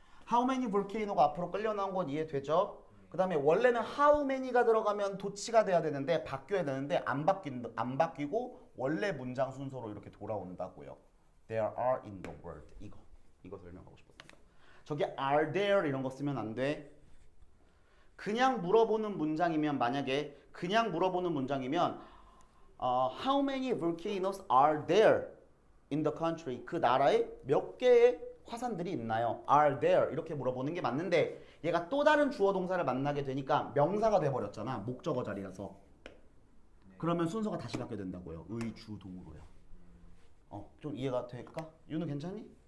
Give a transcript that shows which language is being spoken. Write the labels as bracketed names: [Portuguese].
[English] How many volcano [Korean] 가 앞으로 끌려 나온 건 이해되죠? 그 다음에 원래는 how many가 들어가면 도치가 돼야 되는데 바뀌어야 되는데 안 바뀌고 원래 문장 순서로 이렇게 돌아온다고요. [English] There are in the world. [Korean] 이거 설명하고 싶었습니다. 저기 are there 이런 거 쓰면 안 돼. 그냥 물어보는 문장이면 만약에 그냥 물어보는 문장이면 [English] How many volcanoes are there in the country? [Korean] 그 나라에 몇 개의 화산들이 있나요? [English] Are there? [Korean] 이렇게 물어보는 게 맞는데 얘가 또 다른 주어 동사를 만나게 되니까 명사가 돼버렸잖아. 목적어 자리라서. 그러면 순서가 다시 바뀌어야 된다고요. 의주동으로요. 좀 이해가 될까? 윤우 괜찮니?